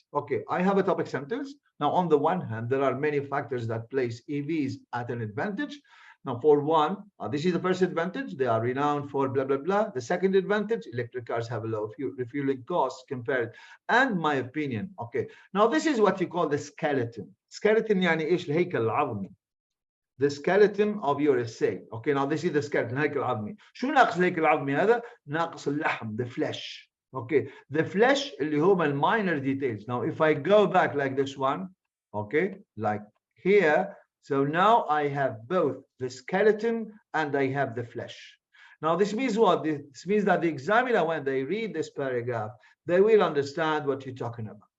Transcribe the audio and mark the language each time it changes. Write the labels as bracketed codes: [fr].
[en] Okay, I have a topic sentence. Now, on the one hand, there are many factors that place EVs at an advantage. Now, for one, this is the first advantage. They are renowned for blah, blah, blah. The second advantage, electric cars have a low refueling costs compared. And my opinion, okay. Now, this is what you call the skeleton. [ar] Skeleton يعني إيش الهيكل العظمي. [en] The skeleton of your essay. Okay, now this is the skeleton, [ar] الهيكل العظمي. شو ناقص الهيكل العظمي هذا؟ ناقص اللحم, [en] the flesh. Okay, the flesh [ar] اللي هم [en] minor details. Now, if I go back like this one, okay, like here, so now I have both the skeleton and I have the flesh. Now, this means what? This means that the examiner, when they read this paragraph, they will understand what you're talking about.